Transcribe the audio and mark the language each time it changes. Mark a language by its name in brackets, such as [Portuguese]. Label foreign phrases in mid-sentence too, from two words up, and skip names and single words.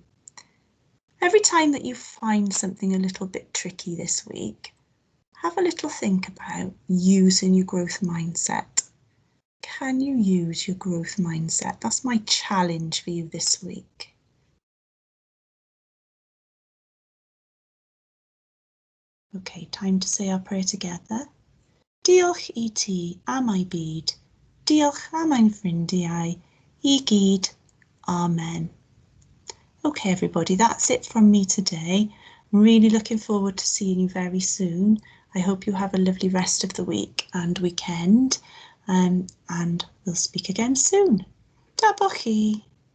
[English] Every time that you find something a little bit tricky this week, have a little think about using your growth mindset. Can you use your growth mindset? That's my challenge for you this week. Okay, time to say our prayer together. [Welsh] Diolch I ti am I byd. Diolch am ein ffrindiau. I gyd. Amen. [English] Okay, everybody, that's it from me today. I'm really looking forward to seeing you very soon. I hope you have a lovely rest of the week and weekend, and we'll speak again soon. [Welsh] Ta bo chi.